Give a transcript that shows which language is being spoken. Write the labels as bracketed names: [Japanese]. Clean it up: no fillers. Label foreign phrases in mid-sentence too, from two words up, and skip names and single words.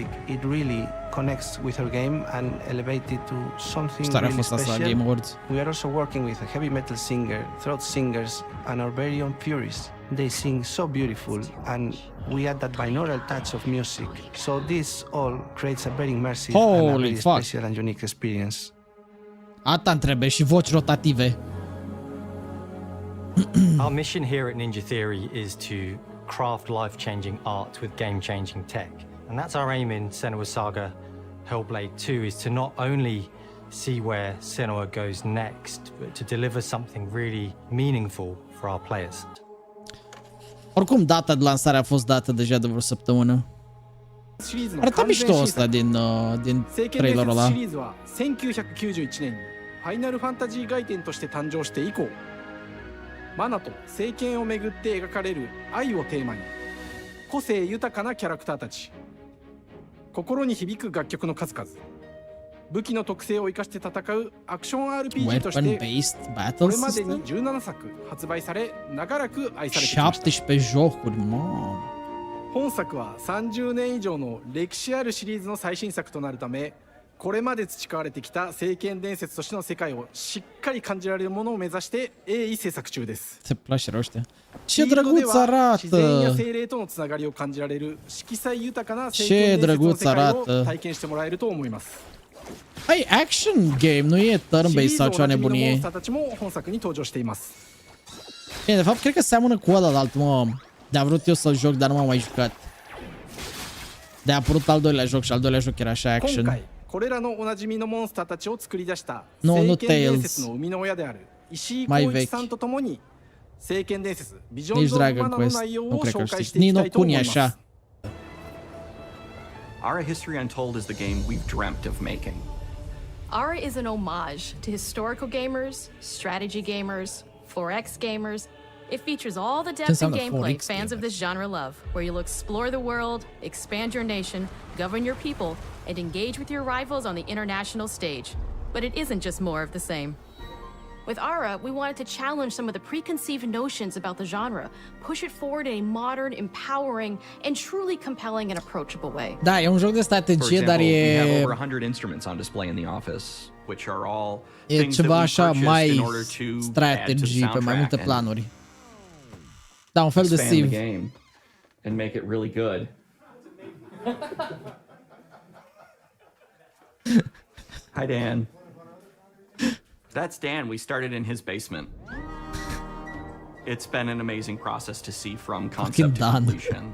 [English] It really connects with our game and elevates it to something really special. We are also working with a heavy metal singer, throat singers, and our very own Furies. They sing so beautiful, and we add that binaural touch of music. So this all creates a very immersive and a very special and unique experience. [Romanian] Asta trebuie și voci rotative. [English] Our mission here at Ninja Theory is to craft life-changing art with game-changing tech. And that's our aim in Senua Saga Hellblade 2, is to not only see where Senua goes next, but to deliver something really meaningful for our players. [Romanian] Oricum, data de lansare a fost dată deja de vreo săptămână. Arăta mișto ăsta din trailerul ăla. [Japanese] 1991 年にファイナルファンタジー外伝として誕生して以降、マナと聖剣をめぐって描かれる愛をテーマに、個性豊かなキャラクターたち、心に響く楽曲の数々、武器の特性を生かして戦うアクション RPG としてこれまでに17作発売され長らく愛されてきました。本作は30年以上の歴史あるシリーズの最新作となるため、これまで培われてきた聖剣伝説としての世界をしっかり感じられるものを目指して鋭意制作中です。 [Romanian] Ce drăguț arată! [Japanese] 自然や精霊とのつながりを感じられる色彩豊かな聖剣伝説の世界を体験してもらえると思います。 [Romanian] Ai, [English] action game, [Romanian] nu e turn-based sau ceva nebunie. Bine, de fapt, cred că seamănă cu ălalt, mă. De-a vrut eu să-l joc, dar nu m-am mai jucat. De-a apărut al doilea joc și al doilea joc era așa action. Nu, nu Tales. Mai vechi. Nici Dragon Quest. Nu cred că știți. Ni no Kuni așa. [English] ARA History Untold is the game we've dreamt of making. ARA is an homage to historical gamers, strategy gamers, 4X gamers. It features all the depth and gameplay fans of this genre love, where you'll explore the world, expand your nation, govern your people, and engage with your rivals on the international stage. But it isn't just more of the same. With ARA, we wanted to challenge some of the preconceived notions about the genre, push it forward in a modern, empowering, and truly compelling and approachable way. [Romanian] Da, e un joc de strategie, dar [English] we have e over 100 instruments on display in the office, which are all e things that [Romanian] ceva [English] we [Romanian] așa [English] purchased in [Romanian] mai [English] order to add to the [Romanian] strategy pe mai multe [English] soundtrack [Romanian] planuri. Da, un fel [English] and [Romanian] de [English] expand the [Romanian] Civ. [English] game and make it really good. Hi, Dan. That's Dan. We started in his basement. It's been an amazing process to see from concept to completion.